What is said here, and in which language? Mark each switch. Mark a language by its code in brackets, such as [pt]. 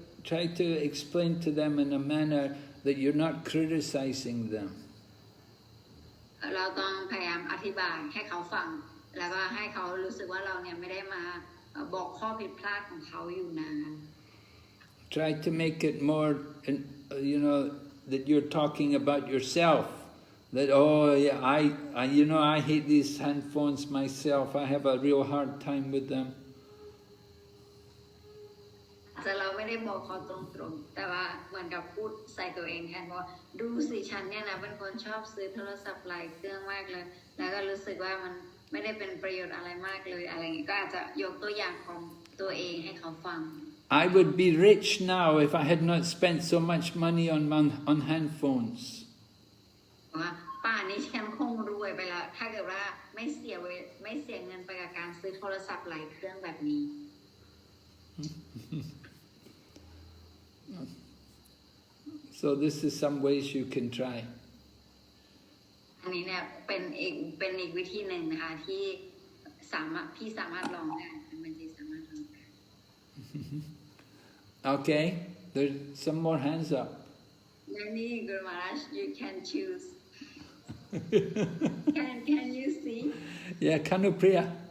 [en] Try to explain to them in a manner that you're not criticizing them. [th] เราต้องพยายามอธิบายให้เขาฟังแล้วก็ให้เขารู้สึกว่าเราเนี่ยไม่ได้มาบอกข้อผิดพลาดของเขาอยู่นาน [en] Try to make it more, you know, that you're talking about yourself. That, oh, yeah, I hate these handphones myself. I have a real hard time with them. [th] แต่เราไม่ได้บอกเขาตรงๆแต่ว่าเหมือนกับพูดใส่ตัวเองแทนว่าดูสิฉันเนี่ยนะเป็นคนชอบซื้อโทรศัพท์หลายเครื่องมากเลยแล้วก็รู้สึกว่ามันไม่ได้เป็นประโยชน์อะไรมากเลยอะไรอย่างนี้ก็อาจจะยกตัวอย่างของตัวเองให้เขาฟัง [en] I would be rich now if I had not spent so much money on handphones. [th] ว่าป่านนี้ฉันคงรวยไปแล้วถ้าเกิดว่าไม่เสียเงินไปกับการซื้อโทรศัพท์หลายเครื่องแบบนี้ [en] So this is some ways you can try. [th] อันนี้เนี่ยเป็นอีกวิธีหนึ่งนะคะที่สามารถลองได้มันจะสามารถลองได้ [en] Okay, there's some more hands up. Many Guru Maharaj, you can choose. Can you see? Yeah, Kanupriya.